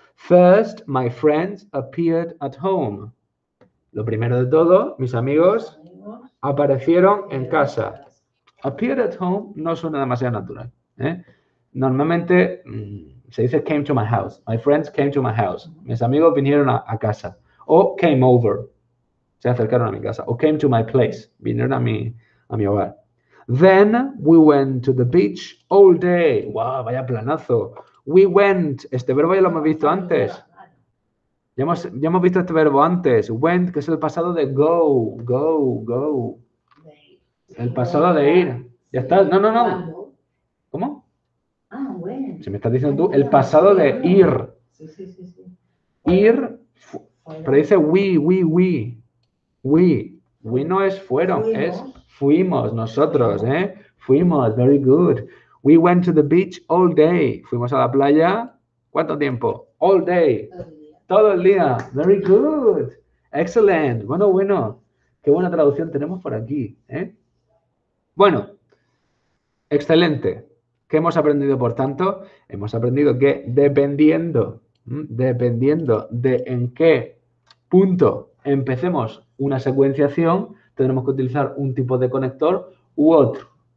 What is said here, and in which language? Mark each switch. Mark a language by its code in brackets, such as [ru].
[en] First, my friends appeared at home. [es] Lo primero de todo, mis amigos aparecieron en casa. [en] Appeared at home [es] no suena demasiado natural. Normalmente se dice [en] came to my house. My friends came to my house. [es] Mis amigos vinieron a casa. O [en] came over. [es] Se acercaron a mi casa. O [en] came to my place. [es] Vinieron a mi hogar. [en] Then we went to the beach all day. Wow, [es] vaya planazo. [en] We went. [es] Este verbo ya lo hemos visto antes. Ya hemos visto este verbo antes. Went, que es el pasado de go. Go. El pasado de ir. Ya está. No. ¿Cómo? Bueno. Si me estás diciendo tú, el pasado de ir. Sí. Ir, pero dice we. We no es fueron, es fuimos nosotros, Fuimos, [en] very good. We went to the beach all day. [es] Fuimos a la playa, ¿cuánto tiempo? [en] All day. [es] Todo el día. [en] Very good. Excellent. [es] Bueno. Qué buena traducción tenemos por aquí, Bueno, excelente. ¿Qué hemos aprendido, por tanto? Hemos aprendido que dependiendo de en qué punto empecemos una secuenciación, tendremos que utilizar un tipo de conector u otro.